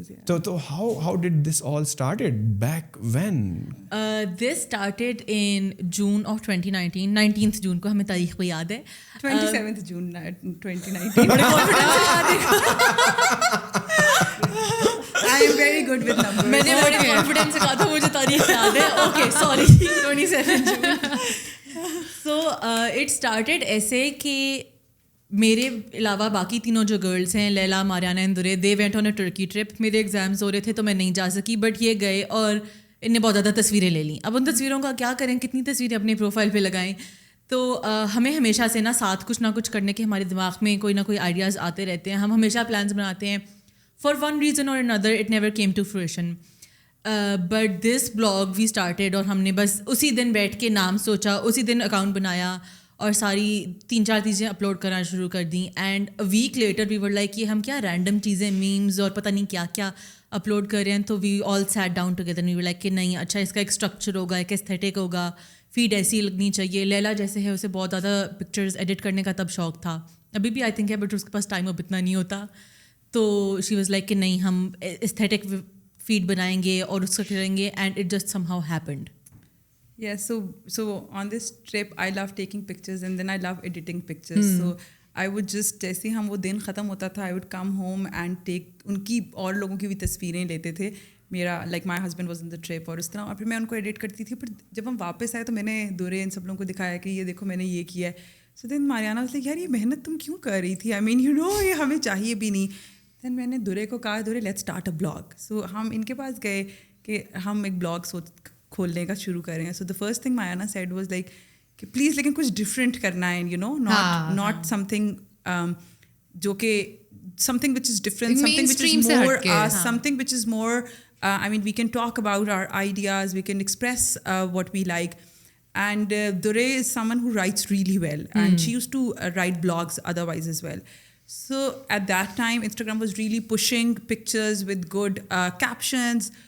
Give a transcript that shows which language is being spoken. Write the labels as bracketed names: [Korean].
[English] So how did this all started back when? This started in June of 2019, 19th June [Urdu] کو ہمیں تاریخ کو یاد ہے. [English] 27th June 2019. [Urdu] بڑے کانفیڈنس سے یاد ہے. [English] I am very good with numbers. [Urdu] میں نے بڑے کانفیڈنس سے کہا تھا مجھے تاریخ یاد ہے. [English] okay sorry, [Urdu] 27 June. [English] So it started [Urdu] ایسے کہ میرے علاوہ باقی تینوں جو گرلس ہیں, لیلا, ماریانا اینڈ درے, [English] They went on a Turkey trip. [Urdu] میرے ایگزامس ہو رہے تھے تو میں نہیں جا سکی, [English] but [Urdu] یہ گئے اور ان نے بہت زیادہ تصویریں لے لیں. اب ان تصویروں کا کیا کریں, کتنی تصویریں اپنے پروفائل پہ لگائیں. تو ہمیں ہمیشہ سے نا ساتھ کچھ نہ کچھ کرنے کے ہمارے دماغ میں کوئی نہ کوئی آئیڈیاز آتے رہتے ہیں. ہم ہمیشہ پلانس بناتے ہیں. فار ون ریزن اور [English] another it never came to fruition. But this blog we started, [Urdu] اور ہم نے بس اسی دن بیٹھ کے نام سوچا, اسی دن اکاؤنٹ بنایا اور ساری 3-4 چیزیں اپلوڈ کرنا شروع کر دیں. [English] and a week later we were like [Urdu] یہ ہم کیا رینڈم چیزیں, میمز اور پتہ نہیں کیا کیا اپلوڈ کر رہے ہیں. [English] تو we all sat down together, we were like [Urdu] کہ نہیں اچھا اس کا ایک اسٹرکچر ہوگا, ایک ایستھیٹک ہوگا, فیڈ ایسی لگنی چاہیے. لیلا جیسے ہے اسے بہت زیادہ پکچرز ایڈٹ کرنے کا تب شوق تھا, ابھی بھی [English] I think [Urdu] ہے, بٹ اس کے پاس ٹائم اب اتنا نہیں ہوتا. [English] تو she was like [Urdu] کہ نہیں ہم ایستھیٹک فیڈ بنائیں گے اور اس کا کریں گے. [English] And it just somehow happened. Yes, so on this trip I love taking pictures and then I love editing pictures. So I would just [Urdu] جیسے ہم وہ دن ختم ہوتا تھا, [English] I would come home and take [Urdu] ان کی اور لوگوں کی بھی تصویریں لیتے تھے. میرا [English] like my husband was in the trip [Urdu] اور اس طرح, اور پھر میں ان کو ایڈٹ کرتی تھی. پھر جب ہم واپس آئے تو میں نے دورے ان سب لوگوں کو دکھایا کہ یہ دیکھو میں نے یہ کیا ہے. [English] So then Mariana was like [Urdu] یار یہ محنت تم کیوں کر رہی تھی, [English] I mean you know [Urdu] یہ ہمیں چاہیے بھی نہیں. Then میں نے دورے کو کہا دورے [English] let's start a blog. [Urdu] So ہم ان کے پاس گئے کہ ہم ایک بلاگ کھولنے کا شروع کریں. [English] so the first thing مایانا said was like [Urdu] کہ پلیز لیکن کچھ ڈفرینٹ کرنا ہے, [English] you know, not something [Urdu] جو کہ [English] something which is different, something which is more us, something which is more I mean, we can talk about our ideas, we can express what we like. And Dure is someone who writes really well, and she used to write blogs otherwise as well. So at that time, Instagram was really pushing pictures with good captions.